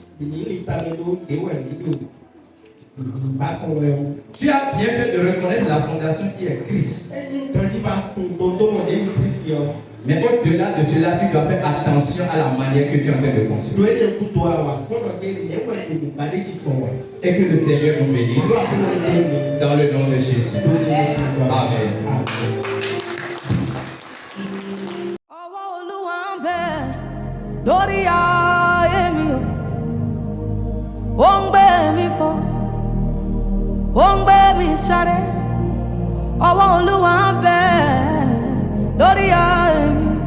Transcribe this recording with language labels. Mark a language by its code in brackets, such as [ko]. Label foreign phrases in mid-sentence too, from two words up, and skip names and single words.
[fr] Tu as bien fait de reconnaître la fondation qui est Christ. Mais au-delà de cela, tu dois faire attention à la manière que tu es en train de construire. Et que le Seigneur nous bénisse. Dans le nom de Jésus. Amen. [yo] Lórí ayé mi o, ó ń gbé mi fò, ó ń gbé mi sáré. Ọwọ́ Olúwa ń bẹ lórí ayé mi.